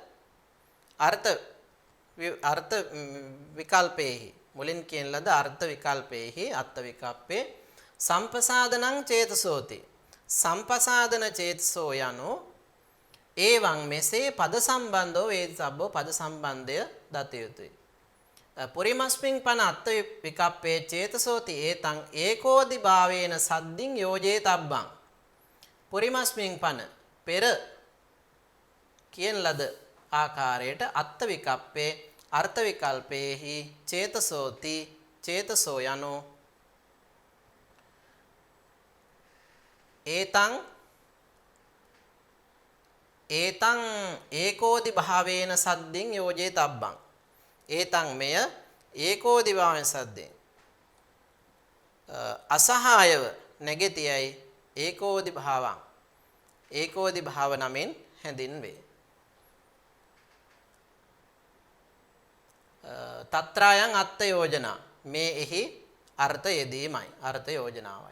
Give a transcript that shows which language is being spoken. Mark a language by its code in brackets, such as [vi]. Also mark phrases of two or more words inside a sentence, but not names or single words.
[si] අර්ථ විකල්පේහි මුලින් කියන ලද අර්ථ විකල්පේහි [pi] අත්ත විකප්පේ සම්පසාදනං චේතසෝති සම්පසාදන චේතසෝ [si] යනු ඒවං මෙසේ [pi] පද සම්බන්ධෝ වේදිතබ්බෝ [si] පද සම්බන්ධය දත යුතුය. [pi] පුරිමස්මින් පන අත්ත විකප්පේ චේතසෝති ඒතං ඒකෝදි භාවේන සද්දින් යෝජේතබ්බං. පුරිමස්මින් පන [si] පෙර කියන ලද ආකාරයට [pi] අත්ත විකප්පේ [si] අර්ථ විකල්පේහි [pi] චේතසෝති චේතසෝ යනු ඒතං ඒකෝදි භාවේන සද්දින් යෝජේතබ්බං. [si] ඒතං මෙය [pi] ඒකෝදි භාවේන [si] සද්දෙන් අසහායව නැගෙතියයි [pi] ඒකෝදි භාවං [si] ඒකෝදි භාව නමින් හැඳින්වේ. [pi] තත්‍රායන් අත්ත යෝජනා [si] මේ එහි අර්ථ යෙදීමයි අර්ථ යෝජනාවයි.